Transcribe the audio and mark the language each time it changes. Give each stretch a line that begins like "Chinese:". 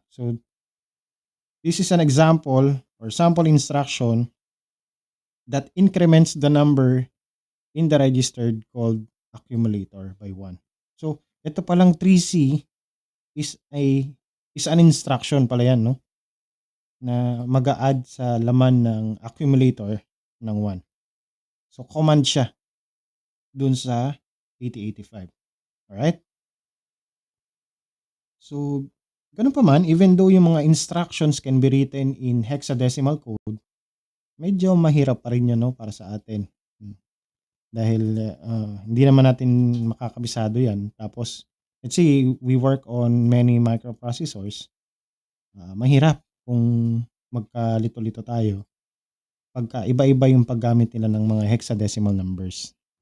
English: So, this is an example or sample instruction that increments the number in the register called accumulator by 1.
Filipino: So, ito palang 3C
English: is an instruction
Filipino: pala yan, no? Na mag-a-add sa laman ng accumulator ng 1. So, command siya dun sa 8085. Alright? So, ganun pa man, even though yung mga instructions
English: can be written in hexadecimal code,
Filipino: medyo mahirap pa rin yun, no, para sa atin. Dahil hindi naman natin makakabisado yan.
English: Tapos, let's say, we work on many microprocessors.
Filipino: Mahirap kung magkalito-lito tayo pagka iba-iba yung paggamit nila ng mga hexadecimal numbers.